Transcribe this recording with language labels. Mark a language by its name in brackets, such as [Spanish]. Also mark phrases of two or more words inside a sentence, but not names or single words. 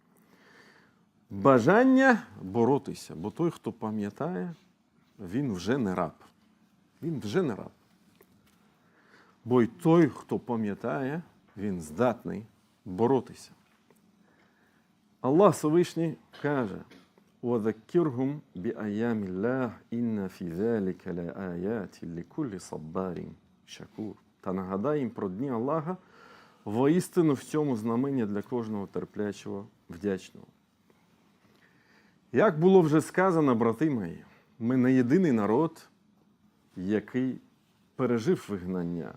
[Ukrainian] Бажання боротися, бо той, хто пам'ятає, він вже не раб. Він вже не раб. Бо й той, хто пам'ятає, він здатний боротися. Аллах Всевишній каже, [Arabic] وَذَكِّرْهُمْ بِأَيَّامِ اللَّهِ إِنَّ فِي ذَلِكَ لَآيَاتٍ لِكُلِّ صَبَّارٍ شَكُورٍ. [Ukrainian] Та нагадай їм про дні Аллаха, воістину в цьому знамення для кожного терплячого, вдячного. Як було вже сказано, брати мої, ми не єдиний народ, який пережив вигнання.